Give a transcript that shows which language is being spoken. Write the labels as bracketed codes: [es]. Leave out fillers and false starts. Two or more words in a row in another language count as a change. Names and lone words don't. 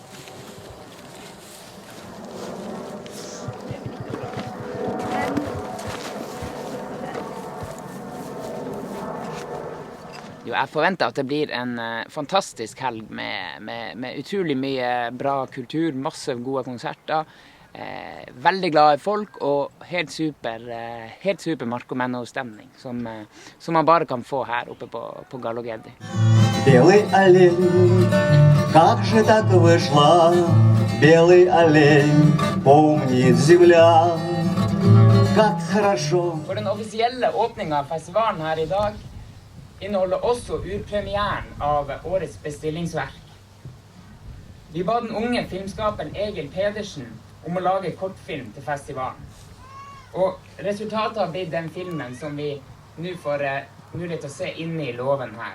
[no] Jo, jeg forventer at det blir en fantastisk helg med utrolig mye bra kultur, masse gode konserter, veldig glade folk og helt super Marco Menno-stemning som man bare kan få her oppe på Gallogeddi. [ru] Белый олень, как же так вышло? Белый олень, помнит земля, как хорошо. [no] For den offisielle åpningen av festivalen her I dag inneholder også urpremieren av årets bestillingsverk. Vi ba den unge filmskaperen Egil Pedersen om å lage kortfilm til festivalen. Og resultatet har blitt den filmen som vi nå får mulighet til å se inne I låven her.